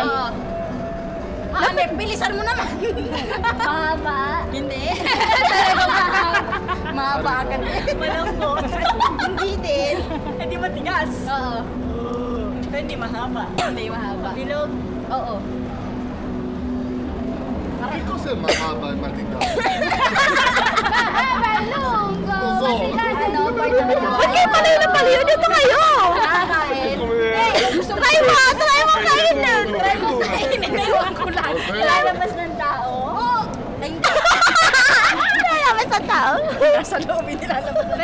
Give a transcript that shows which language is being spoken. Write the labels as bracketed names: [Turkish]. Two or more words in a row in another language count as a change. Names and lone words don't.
[Filipino] Oo. Ane, bilisan mo naman. Mahaba. Hindi. Mahaba agad. Malambot. Hindi din. Hindi matigas. Oo. Hindi mahaba. Hindi mahaba. Bilog. Oo. [Italian] Che cos'è mahaba e matigas? Lungo. Non so. [Filipino] Ano? Ba't kayo palayo na palayo? Dito kayo! Nakakain. Gusto kayo mo! Try mo kainin! Try mo kainin. Naiwan ko lang. Lalabas ng tao? Oo. Lalabas ng tao? Nasa loob nilalabas na